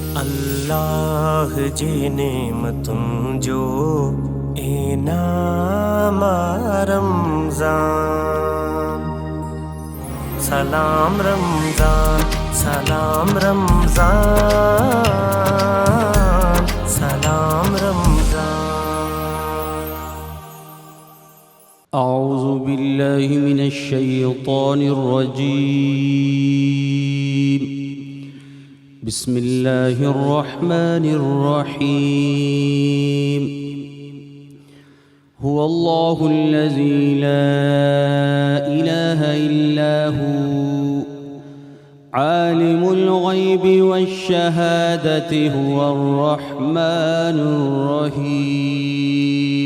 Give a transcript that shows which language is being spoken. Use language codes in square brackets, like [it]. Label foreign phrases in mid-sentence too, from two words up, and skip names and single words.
[sd] अल्लाह जी नेमतुं जो इनाम रमज़ान। सलाम रमज़ान, सलाम रमज़ान, सलाम रमज़ान। [ar] أعوذ بالله من الشيطان الرجيم. بسم الله الرحمن الرحيم. هو الله الذي لا إله إلا هو عالم الغيب والشهادة هو الرحمن الرحيم.